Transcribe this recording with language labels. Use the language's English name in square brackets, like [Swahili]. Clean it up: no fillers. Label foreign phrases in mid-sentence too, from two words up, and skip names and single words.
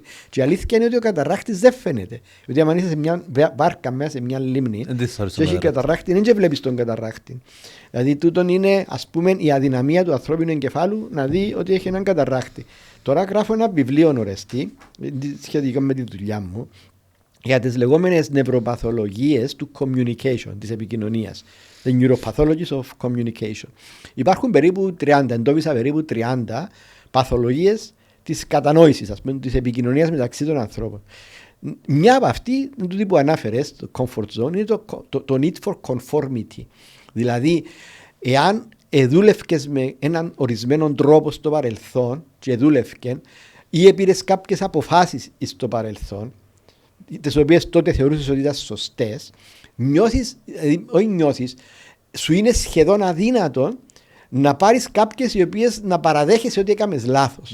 [Greek] Και η αλήθεια είναι ότι ο καταρράχτης δεν φαίνεται. Γιατί αν είσαι σε μια βάρκα μέσα σε μια λίμνη και έχει καταρράχτη, δεν βλέπεις τον καταρράχτη. Δηλαδή τούτον είναι, ας πούμε, η αδυναμία του ανθρώπινου εγκεφάλου να δει ότι έχει έναν καταρράχτη. Τώρα γράφω ένα βιβλίο ορεστή σχετικά με τη δουλειά μου για τις λεγόμενες νευροπαθολογίες [English] του communication, [Greek] της επικοινωνίας. [English] The neuropathologies of communication. [Greek] Υπάρχουν περίπου 30, εντόπισα περίπου 30 παθολογίες της κατανόησης, ας πούμε, της επικοινωνίας μεταξύ των ανθρώπων. Μια από αυτή είναι το που ανάφερες, το [English] comfort zone, [Greek] είναι το [English] need for conformity. [Greek] Δηλαδή, εάν εδούλευκες με έναν ορισμένο τρόπο στο παρελθόν και εδούλευκεν ή επήρες κάποιες αποφάσεις στο παρελθόν, τις οποίες τότε θεωρούσες ότι ήταν σωστές, σου είναι σχεδόν αδύνατο να πάρεις κάποιες οι οποίες να παραδέχεσαι ότι έκαμες λάθος.